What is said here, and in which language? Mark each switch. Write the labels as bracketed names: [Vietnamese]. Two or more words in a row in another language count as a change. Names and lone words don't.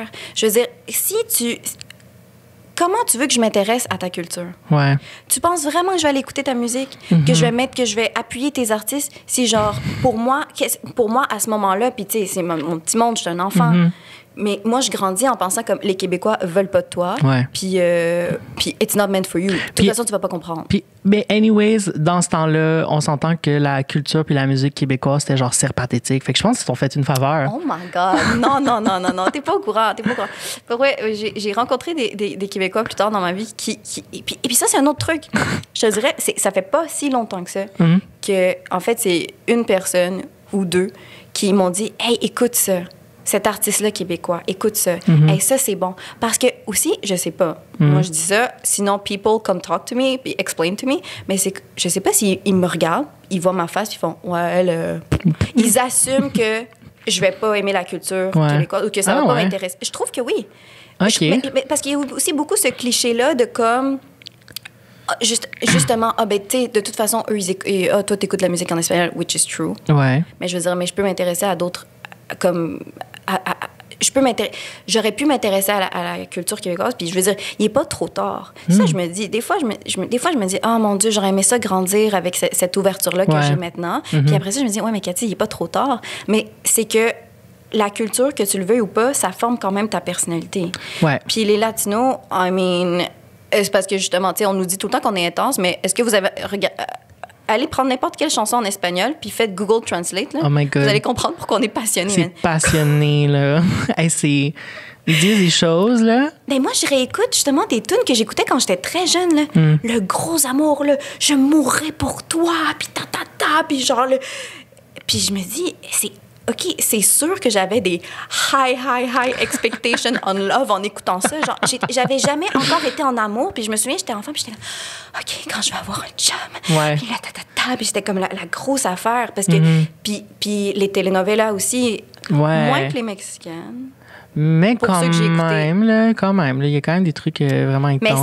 [French] Je veux dire, comment tu veux que je m'intéresse à ta culture? Ouais. Tu penses vraiment que je vais aller écouter ta musique, que je vais appuyer tes artistes? Si, genre, pour moi, à ce moment-là, puis tu sais, c'est mon petit monde, je suis un enfant. Mais moi, je grandis en pensant comme les Québécois veulent pas de toi. Ouais. [English] Puis it's not meant for you. [French] De toute façon, tu vas pas comprendre. Mais anyways, dans ce temps-là, on s'entend que la culture puis la musique québécoise, c'était genre pathétique. Fait que je pense qu'ils t'ont fait une faveur. [English] Oh my God. [French] Non. T'es pas au courant. Pour vrai, j'ai rencontré des Québécois plus tard dans ma vie et puis ça, c'est un autre truc. Je te dirais, ça fait pas si longtemps que ça que, en fait, c'est une personne ou deux qui m'ont dit « Hey, écoute ça. Cet artiste-là québécois, écoute ça. Hey, ça, c'est bon. » Parce que, aussi, je sais pas. Moi, je dis ça. Sinon, [English] people come talk to me, puis explain to me. [French] Mais c'est que je sais pas s'ils me regardent, ils voient ma face, puis ils font « Ouais, elle... » Ils assument que je vais pas aimer la culture québécoise ou que ça va pas m'intéresser. Je trouve que oui. OK. Mais parce qu'il y a aussi beaucoup ce cliché-là de comme... Justement, tu sais, de toute façon, eux, toi, t'écoutes la musique en espagnol, [English] which is true. [French] Ouais. Mais je veux dire, je peux m'intéresser à d'autres... comme j'aurais pu m'intéresser à la culture québécoise, puis je veux dire, il est pas trop tard. Ça, je me dis, des fois, je me dis, oh mon Dieu, j'aurais aimé ça grandir avec cette ouverture-là que j'ai maintenant. Puis après ça, je me dis, ouais, mais Cathy, il est pas trop tard. Mais c'est que la culture, que tu le veuilles ou pas, ça forme quand même ta personnalité. Ouais. Puis les Latinos, [English] I mean, [French] c'est parce que justement, tu sais, on nous dit tout le temps qu'on est intense, mais est-ce que vous avez... Allez prendre n'importe quelle chanson en espagnol, puis faites Google Translate. Là. [English] Oh my God. [French] Vous allez comprendre pourquoi on est passionné. C'est passionné, là. Hey, ils disent des choses, là. Ben moi, je réécoute justement des tunes que j'écoutais quand j'étais très jeune. Là. Le gros amour, là, je mourrais pour toi, puis puis genre... Puis je me dis, OK, c'est sûr que j'avais des [English] high expectations on love [French] en écoutant ça. Genre, j'avais jamais encore été en amour. Puis je me souviens, j'étais enfant, puis j'étais là, OK, quand je vais avoir un chum. Puis là, puis c'était comme la grosse affaire. Parce que, puis les telenovelas aussi, moins que les mexicaines. Mais quand même, là, il y a quand même des trucs vraiment intenses.